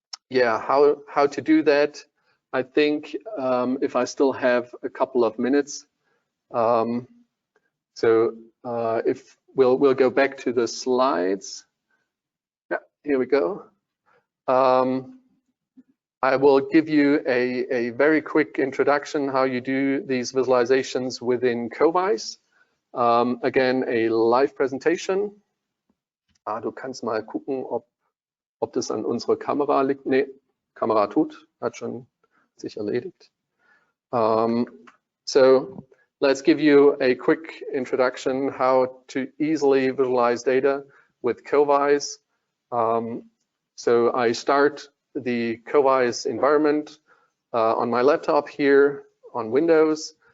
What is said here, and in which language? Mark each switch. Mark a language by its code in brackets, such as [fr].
[en] Yeah, how to do that? I think if I still have a couple of minutes, if we'll go back to the slides. Yeah, here we go. I will give you a very quick introduction how you do these visualizations within COVISE. Again, a live presentation. [de] Du kannst mal gucken, ob das an unserer Kamera liegt. Nee, Kamera tut, hat schon sich erledigt. [en] So let's give you a quick introduction how to easily visualize data with COVISE. So I start the COVISE environment on my laptop here on Windows.